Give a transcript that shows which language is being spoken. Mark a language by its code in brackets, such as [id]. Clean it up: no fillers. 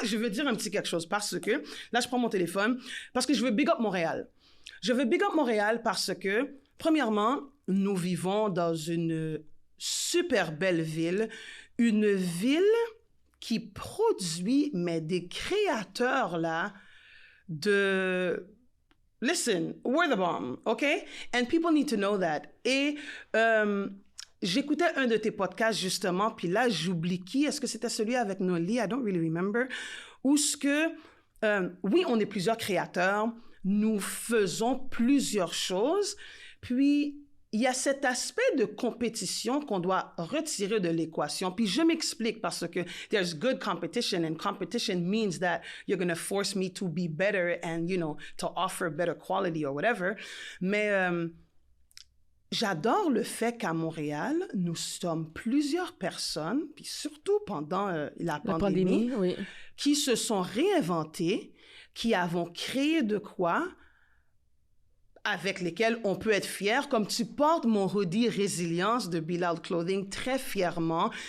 [fr] Je veux dire un petit quelque chose parce que... Là, je prends mon téléphone parce que je veux big up Montréal. Je veux big up Montréal parce que, premièrement, nous vivons dans une super belle ville. Une ville qui produit, mais des créateurs, là, de... [en] Listen, we're the bomb, okay? And people need to know that. [fr] Et j'écoutais un de tes podcasts, justement, puis là, j'oublie qui. Est-ce que c'était celui avec Noli? [en] I don't really remember. [fr] Où ce que, oui, on est plusieurs créateurs, nous faisons plusieurs choses, puis il y a cet aspect de compétition qu'on doit retirer de l'équation. Puis je m'explique parce que [en] there's good competition and competition means that you're going to force me to be better and, you know, to offer better quality or whatever. [fr] Mais j'adore le fait qu'à Montréal, nous sommes plusieurs personnes, puis surtout pendant la pandémie, oui, qui se sont réinventées, qui avons créé de quoi avec lesquels on peut être fier, comme tu portes mon hoodie Résilience de Be Loud Clothing très fièrement.